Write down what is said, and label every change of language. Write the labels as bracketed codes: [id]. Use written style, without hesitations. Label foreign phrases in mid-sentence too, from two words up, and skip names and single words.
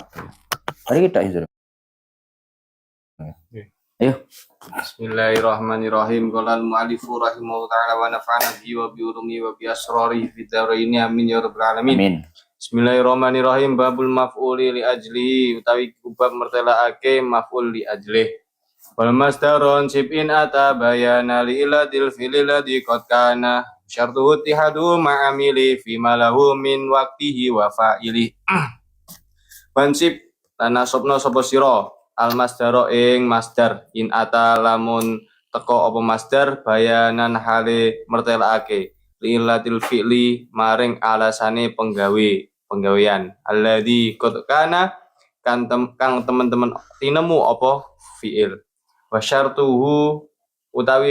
[id] Mari kita izin. Ayo. [ar] بسم الله الرحمن الرحيم. قال المؤلف رحمه الله تعالى ونفعنا به وبعلومه وبأسراره في الدارين آمين يا رب العالمين. Amin. بسم الله الرحمن الرحيم. باب المفعول لأجله [jv] utawi bab mertelaake [ar] مفعول لأجله. والمصدر سبع أتى بيانا لعلة الفعل الذي قد كان شرطه اتحاد معامل فيما له من وقته وفاعل. وانصب تناصبنا [jv] sapa sira al masdaro ing masdar [ar] إن أتى [jv] lamun teko apa masdar bayanan hale mertelake [ar] لعلة الفعل [jv] maring alasane penggawean [ar] الذي قد كان [jv] kang teman-teman tinemu apa fi'il [ar] وشرطه [jv] utawi